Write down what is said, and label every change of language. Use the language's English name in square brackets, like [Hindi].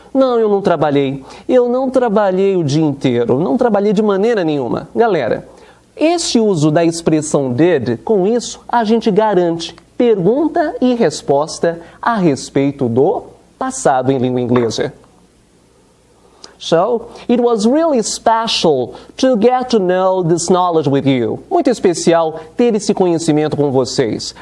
[Portuguese] Não, eu não trabalhei. Eu não trabalhei o dia inteiro. Não trabalhei de maneira nenhuma. Galera, esse uso da expressão did, com isso, a gente garante pergunta e resposta a respeito do passado em língua inglesa. [English] So, it was really special to get to know this knowledge with you. [Portuguese] Muito especial ter esse conhecimento com vocês.